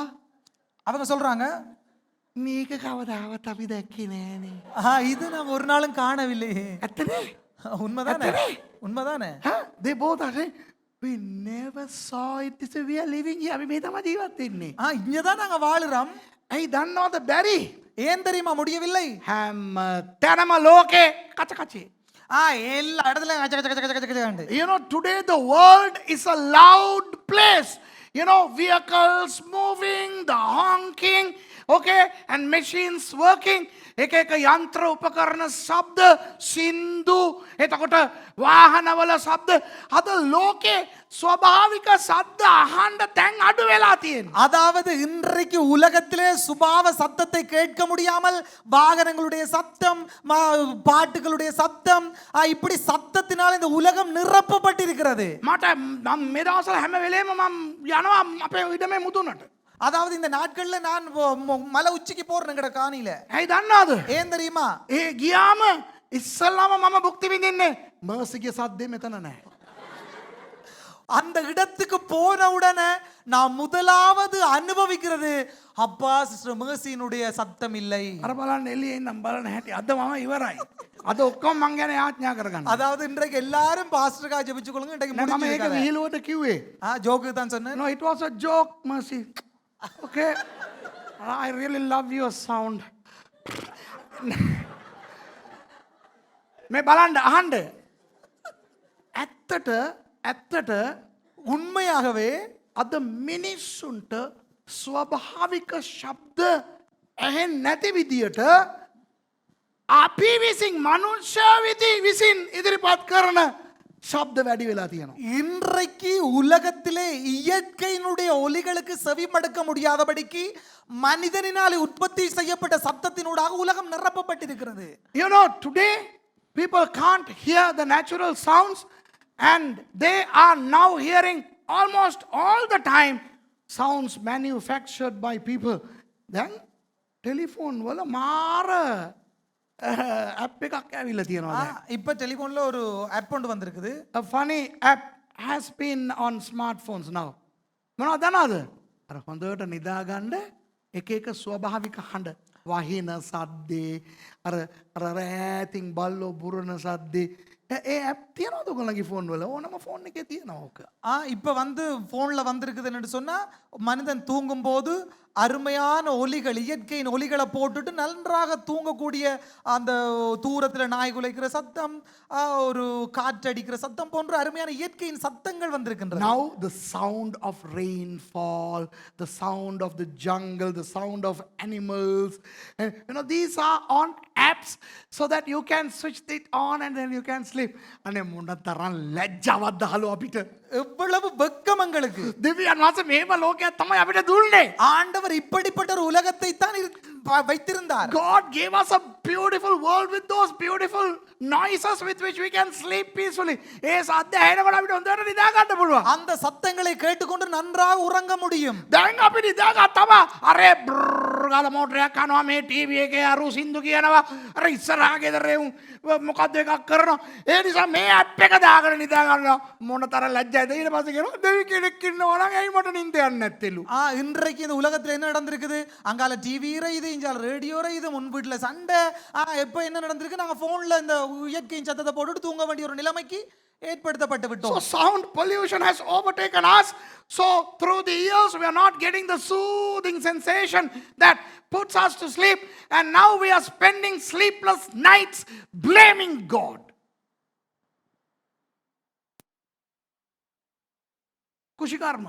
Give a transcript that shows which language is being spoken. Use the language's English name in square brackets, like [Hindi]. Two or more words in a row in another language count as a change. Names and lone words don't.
[Tamil] அவங்க சொல்றாங்க [Sinhala] මේක කවදාවත් අපි දැක්කේ නෑනේ. [Tamil] இது நான் ஒரு நாளும் காணவில்லை. [Sinhala] ඇත්තනේ? [Tamil] உண்மைதானே? உண்மைதானே? [English] They both are saying we never saw it. So we are living here. [Sinhala] අපි මේ තමයි ජීවත් වෙන්නේ. [Tamil] இங்க தான் நாங்க வாழுறோம். [Sinhala] ඇයි දන්නවද බැරි? [Tamil] ஏன் தெரியுமா முடியவில்லை? [Sinhala] හැම තැනම ලෝකේ කචකචේ. [Tamil] எல்லா இடத்துலயும் கச்ச கச்ச கச்ச கச்ச கச்ச. [English] Today the world is a loud place. Vehicles moving, the honking, okay, and machines working. [Sinhala] එක යන්ත්‍ර උපකරණ ශබ්ද සින්දු එතකොට වාහනවල ශබ්ද අද ලෝකේ ස්වභාවික ශබ්ද අහන්න දැන් අඩු වෙලා තියෙනවා. [Tamil] அதாவது இன்றைக்கு உலகத்திலே சுபாவ சத்தத்தை கேட்க முடியாமல் வாகனங்களுடைய சத்தம் பாட்டுகளுடைய சத்தம் இப்படி சத்தத்தினால் இந்த உலகம் நிரப்பப்பட்டிருக்கிறது. [Sinhala] මට මම මේ දවස්වල හැම වෙලේම මම යනවා අපේ ඉඩමේ මුදුනට. [Tamil] அதாவது இந்த நாட்கள்ல நான் மலை உச்சிக்கு போறேன் காணியில. [Sinhala] ඇයි දන්නවද? [Tamil] ஏன் தெரியுமா? [Sinhala] ඒ ගියාම ඉස්සල්ලාම මම භුක්ති විඳින්නේ මර්සිගේ සද්දේ මෙතන නැහැ. [Tamil] அந்த இடத்துக்கு போன உடனே நான் முதலாவது அனுபவிக்கிறது அப்பா சிஸ்டர் மேர்சியினுடைய சத்தம் இல்லை. [Sinhala] අර බලන්න එළියේ ඉන්නම් බලන්න හැටි අද මම ඉවරයි. අද ඔක්කොම මං ගැන යාඥා කරගන්න. [Tamil] அதாவது இன்றைக்கு எல்லாரும் பாஸ்டர்கா ஜெபிச்சு கொள்ளுங்க. இன்றைக்கு [Sinhala] මම ඒක [Tamil] முடிஞ்சிருக்காது. [Sinhala] විහිළුවට කිව්වේ. [Tamil] ஜோக்கு தான் சொன்னேன். [English] No, it was a joke, Mercy. Okay. I really love your sound. [Sinhala] මේ බලන්න අහන්න. ඇත්තට [Tamil] உண்மையாகவே [Sinhala] අද මිනිස්සුන්ට ස්වභාවික ශබ්ද ඇහෙන්නේ නැති විදියට අපි විසින් මනුෂ්‍ය විසින් ඉදිරිපත් කරන ශබ්ද වැඩි වෙලා තියෙනවා. [Tamil] இன்றைக்கு உலகத்திலே இயற்கையினுடைய ஒலிகளுக்கு செவி மடுக்க முடியாதபடிக்கு மனிதனினாலே உற்பத்தி செய்யப்பட்ட சத்தத்தினூடாக உலகம் நிரப்பப்பட்டிருக்கிறது. [English] You know, today people can't hear the natural sounds and they are now hearing almost all the time sounds manufactured by people. Then telephone [Sinhala] වල මාර app එකක් ඇවිල්ලා තියෙනවා දැන්. [Tamil] இப்ப டெலிபோன்ல ஒரு ஆப் ஒன்று வந்திருக்குது. [English] A funny app has been on smartphones now. [Sinhala] මොනවද දන්නවද? අර හොඳට නිදාගන්න එක එක ස්වභාවික හඬ වහින සද්දේ අර රෑතින් බල්ලෝ බුරන සද්දේ ඒ ඇප් තියෙනවද ඔයගොල්ලන්ගේ ෆෝන් වල? ඕනම ෆෝන් එකේ තියෙනවා ඕක. [Tamil] இப்ப வந்து போன்ல வந்திருக்குதுன்னு சொன்னா மனிதன் தூங்கும் போது அருமையான ஒலிகள் இயற்கையின் ஒலிகளை போட்டுட்டு நன்றாக தூங்கக்கூடிய அந்த தூரத்தில் நாய் குலைக்கிற சத்தம் ஒரு காற்றடிக்கிற சத்தம் போன்ற அருமையான இயற்கையின் சத்தங்கள் வந்திருக்கின்றன. [English] Now the sound of rainfall, the sound of the jungle, the sound of animals, and you know these are on apps so that you can switch it on and then you can sleep. [Sinhala] අනේ මොන තරම් ලැජ්ජාවක්ද හලෝ අපිට. [Tamil] எவ்வளவு வெக்கம் எங்களுக்கு. [Sinhala] දෙවියන් වහන්සේ මේව ලෝකයක් තමයි අපිට දුන්නේ. [Tamil] ஆண்டவர் இப்படிப்பட்ட ஒரு உலகத்தை தான் வைத்திருந்தார். [English] God gave us a beautiful world with those beautiful noises with which we can sleep peacefully. [Sinhala] ඒ සද්ද ඇහෙනකොට අපිට හොඳට නිදා ගන්න පුළුවන්. அந்த சத்தங்களை கேட்டுக்கொண்டு நன்றாக உறங்க முடியும். දැන් අපි නිදා ගත්තම අරේ ගාලා මෝටරයක් කනවා මේ ටීවී එකේ අරු සින්දු කියනවා අර ඉස්සරහා ගෙදර මොකද්ද එකක් කරනවා. ඒ නිසා මේ ඇප් එක දාගෙන නිදා ගන්නවා මොන තරම් ලැජ්ජයිද. ඊට පස්සේ කියනවා දෙවි කෙනෙක් ඉන්නවා නම් ඇයි මට නිින්ද යන්නේ නැත්තේලු. [Tamil] இன்றைக்கு இந்த உலகத்துல என்ன நடந்திருக்குது? அங்கால டிவி இது இஞ்சால ரேடியோ இது முன் வீட்டுல சண்டை. எப்ப என்ன நடந்திருக்கு? நாங்க போன்ல இந்த இயற்கையின் சத்தத்தை போட்டுட்டு தூங்க வேண்டிய ஒரு நிலைமைக்கு ஏற்படுத்தப்பட்டு விட்டோம். [English] So sound pollution has overtaken us. So through the years we are not getting the soothing sensation that puts us to sleep, and now we are spending sleepless nights blaming God. [Sinhala] කුෂිකර්ම,